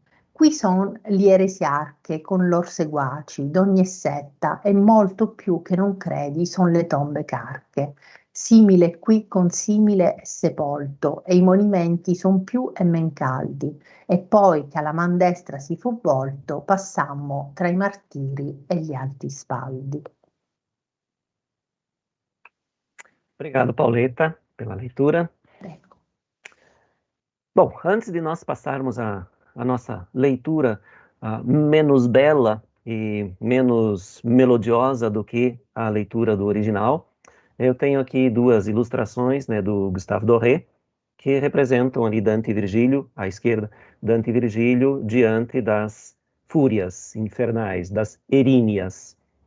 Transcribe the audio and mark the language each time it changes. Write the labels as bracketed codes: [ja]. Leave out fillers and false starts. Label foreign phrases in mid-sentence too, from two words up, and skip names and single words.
[it] Qui son gli eresiarche con lor seguaci, d'ogni setta, e molto più che non credi son le tombe carche. Simile qui con simile è sepolto, e i monimenti son più e men caldi. E poi che alla man destra si fu volto, passammo tra i martiri e gli alti spaldi. [pt] Obrigado, Pauleta, pela leitura. [it] Ecco. [pt] Bom, antes de nós passarmos a nossa leitura menos bela e menos melodiosa do que a leitura do original, eu tenho aqui duas ilustrações, né, do Gustave Doré, que representam ali Dante e Virgílio, à esquerda, Dante e Virgílio diante das fúrias infernais, das eríneas.